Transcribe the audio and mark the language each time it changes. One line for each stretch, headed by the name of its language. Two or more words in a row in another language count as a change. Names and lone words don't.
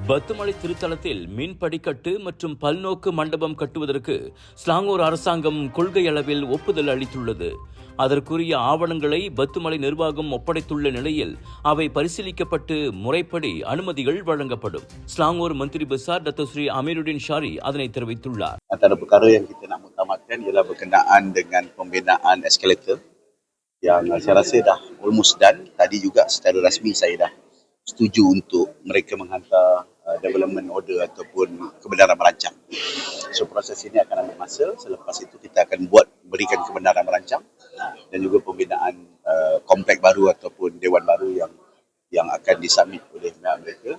Tamil: பத்துமலை திருத்தலத்தில் மின் படிக்கட்டு மற்றும் பல்நோக்கு மண்டபம் கட்டுவதற்கு ஸ்லாங்கூர் அரசாங்கம் கொள்கை அளவில் ஒப்புதல் அளித்துள்ளது. அதற்குரிய ஆவணங்களை பத்துமலை நிர்வாகம் ஒப்படைத்துள்ள நிலையில் அவை பரிசீலிக்கப்பட்டு முறைப்படி அனுமதிகள் வழங்கப்படும். ஸ்லாங்கூர் மந்திரி பெசார் Datuk Seri Amiruddin Shari அதனை தெரிவித்துள்ளார்.
Malay: Antara perkara yang kita nak mengutamakan ialah berkenaan dengan pembinaan eskalator yang saya rasa dah
English: almost done.
Malay: Tadi juga secara rasmi saya dah setuju untuk mereka menghantar
English: development order
Malay: ataupun kebenaran merancang. So proses ini akan ambil masa. Selepas itu kita akan berikan kebenaran merancang dan juga pembinaan komplek baru ataupun dewan baru yang akan disubmit oleh pihak mereka.